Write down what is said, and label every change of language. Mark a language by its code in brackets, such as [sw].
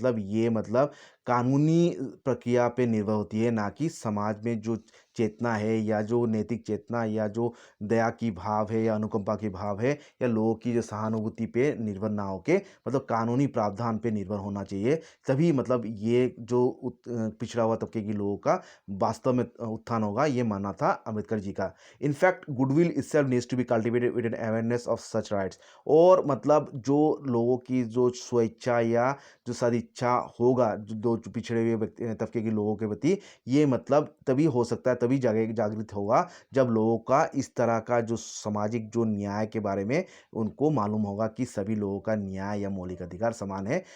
[hi] मतलब ये मतलब कानूनी प्रक्रिया पे निर्भर होती है, ना कि समाज में जो चेतना है या जो नैतिक चेतना या जो दया की भाव है या अनुकंपा की भाव है या लोगों की जो सहानुभूति पे निर्भर ना होके मतलब कानूनी प्रावधान पे निर्भर होना चाहिए। तभी मतलब ये जो पिछड़ा हुआ तबके के लोगों का वास्तव में उत्थान होगा, ये मानना था अम्बेडकर जी का। [en] In fact, goodwill itself needs to be cultivated with an awareness of such rights। [hi] और मतलब जो लोगों की जो स्वेच्छा या जो सदिच्छा होगा, जो पिछड़े हुए व्यक्ति तबके के लोगों के प्रति, ये मतलब तभी हो सकता है, तभी जागृत होगा जब लोगों का इस तरह का जो सामाजिक जो न्याय के बारे में उनको मालूम होगा कि सभी लोगों का न्याय या मौलिक अधिकार समान है।